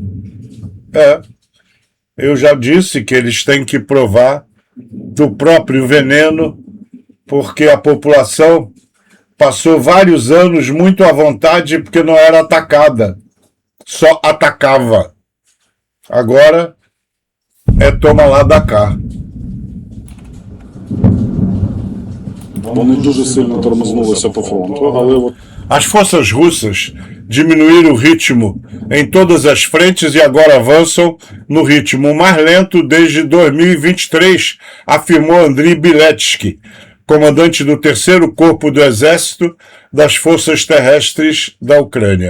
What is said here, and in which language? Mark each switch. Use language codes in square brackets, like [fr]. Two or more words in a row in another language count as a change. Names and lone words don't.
[pt] Eu já disse que eles têm que provar do próprio veneno, porque a população passou vários anos muito à vontade porque não era atacada, só atacava. Agora é toma lá da cá. [uk] Вони дуже сильно тормознулися по фронту, але [pt] As forças russas diminuíram o ritmo em todas as frentes e agora avançam no ritmo mais lento desde 2023, afirmou Andriy Biletsky, comandante do 3º Corpo do Exército das Forças Terrestres da Ucrânia.